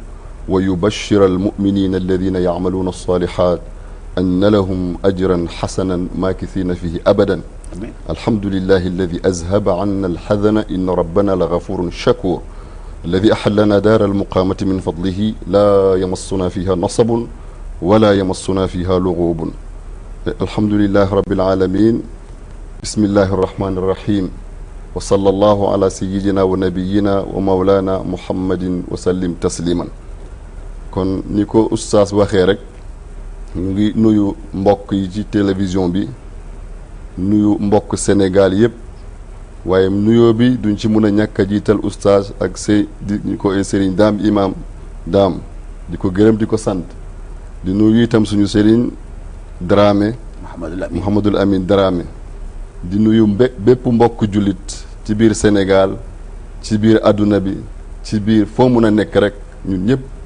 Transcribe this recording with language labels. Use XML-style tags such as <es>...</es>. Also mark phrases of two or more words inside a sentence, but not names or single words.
<ar>ويبشر المؤمنين الذين يعملون الصالحات أن لهم أجرا حسنا ماكثين فيه أبدا الحمد لله الذي أذهب عنا الحزن إن ربنا لغفور شكور الذي أحلنا دار المقامة من فضله لا يمصنا فيها نصب ولا يمصنا فيها لغوب الحمد لله رب العالمين بسم الله الرحمن الرحيم وصلى الله على سيدنا ونبينا ومولانا محمد وسلم تسليما</ar> <wo>kon ni ko oustaz waxee rek ñu ngi nuyu mbokk yi ci télévision bi nuyu mbokk Sénégal yëpp waaye nuyoo bi duñ ci mën a ñàkk a jiital oustaz ak di ko sëriñ daam imam daam di ko gërëm di ko sant di nuyu itam suñu sëriñ Dramé Mouhamadul Amin Dramé di nuyu bépp mbokk jullit ci biir Sénégal ci biir adduna bi ci biir foo mun a nekk rek ñun ñëpp</wo>